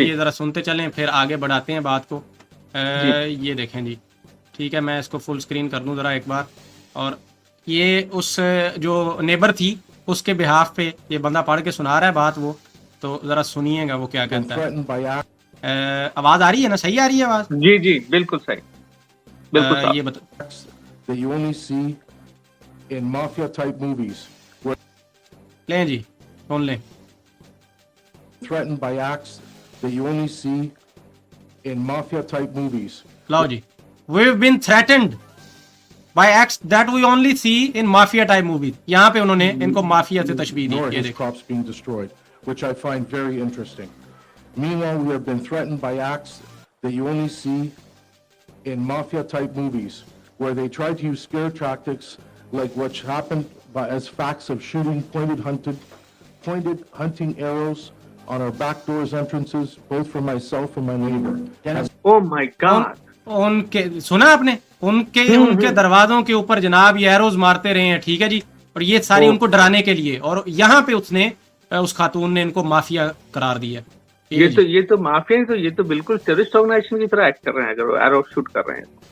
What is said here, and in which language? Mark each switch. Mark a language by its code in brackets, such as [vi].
[hi] ये जरा सुनते चलें, फिर आगे बढ़ाते हैं बात को। ये देखें जी, ठीक है, मैं इसको फुल स्क्रीन कर दूं जरा एक बार, और ये उस जो नेबर थी उसके बिहाफ पे ये बंदा पढ़ के सुना रहा है बात, वो तो जरा सुनिएगा वो क्या कहता है। आवाज आ रही है ना, सही आ रही है आवाज? जी जी बिल्कुल सही, बिल्कुल साहब। ये बता, [en] that you only see in mafia type movies, where [hi] लें जी, सुन लें। [en] threatened by acts that you only see in mafia type movies. [hi] लाओ जी, [en] we've been threatened by acts that we only see in mafia type movies। [hi] यहाँ पे उन्होंने इनको mafia से तशबीह दी। [en] Nor [hi] ये [en] his [hi] देखो, [en] crops being destroyed, which I find very interesting. Meanwhile, we have been threatened by acts that you only see in mafia type movies, where they try to use scare tactics like what happened as facts of shooting pointed hunting arrows on our back doors entrances, both for myself and my neighbor. Oh my God! [hi] उनके सुना आपने, उनके दरवाजों के ऊपर जनाब ये arrows मारते रहे हैं। ठीक है जी, और ये सारी उनको डराने के लिए, और यहाँ पे उसने उस खातून ने इनको माफिया करार दिया। ये तो माफिया, तो ये तो बिल्कुल टेररिस्ट ऑर्गेनाइजेशन की तरह एक्ट कर रहे हैं अगर वो एरो शूट कर रहे हैं।